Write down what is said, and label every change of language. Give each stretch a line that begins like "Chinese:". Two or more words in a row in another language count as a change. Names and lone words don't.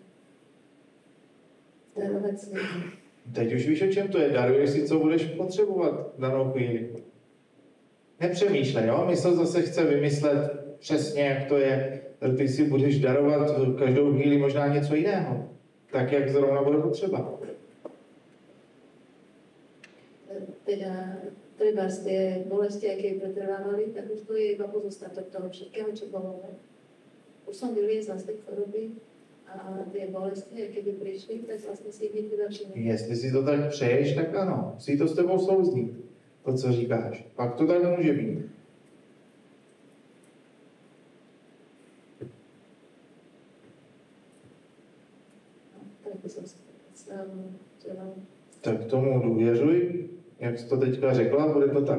Czech: Teď už víš, o čem to je. Daruješ si, co budeš potřebovat v danou chvíli. Nepřemýšlej, jo? Mysl zase chce vymyslet přesně, jak to je. Ty si budeš darovat každou chvíli možná něco jiného. Tak, jak zrovna bude potřeba.
Slovak: Teda trebárs tie bolesti, aké pretrvávali, tak už to je iba pozostatok toho všetkého, čo bolo. Už som vyliezla z tej choroby a tie bolesti, aké by prišli, tak vlastne si ich teda všimnú.
Czech: Jestli si to tak přeješ, tak ano. Musí to s tebou souznít. To, co říkáš. Pak to tak může být. Tak tomu důvěřuj, jak jsi to teďka řekla, bude to tak.